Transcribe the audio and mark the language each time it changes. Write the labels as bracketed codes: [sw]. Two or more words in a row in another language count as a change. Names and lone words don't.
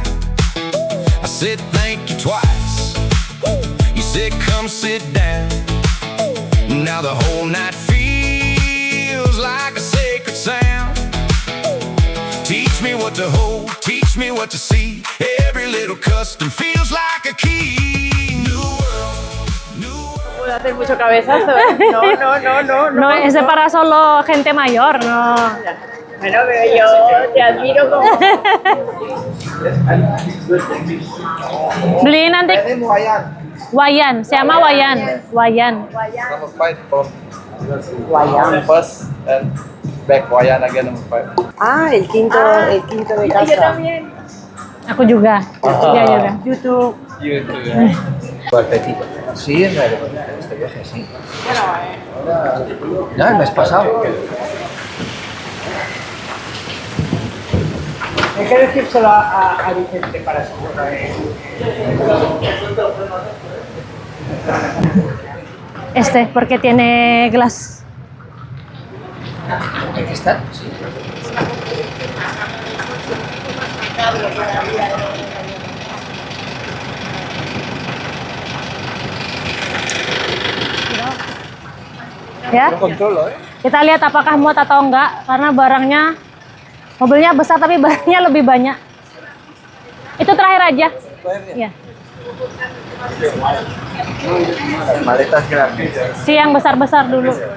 [en] I said thank you twice. You said come sit down. Now the whole night feels like a sacred sound. Teach me what to hold, teach me what to see. Every little custom feels like a key. New world, new world. [es] Puedo hacer mucho cabezazo, ¿eh? No. No, ese para solo gente mayor, no. Bueno, pero yo te admiro como... [id] Beli nanti Ini Wayan. Wayan, siapa Wayan? Wayan. [en] Number 5 from Wayan first and back Wayan again number 5. [es] El quinto de casa. [id] Aku juga. Dia juga. YouTube. [es] Sí, en este viaje, sí. No, el mes pasado. Hay que decírselo a Vicente para seguro. Porque tiene gelas. Aquí está. Sí. Ya. Controlo, [id] Kita lihat apakah muat atau enggak karena mobilnya besar tapi barangnya lebih banyak. Itu terakhir aja. Ya. [es] Maletas grandes. [id] Si yang besar-besar dulu.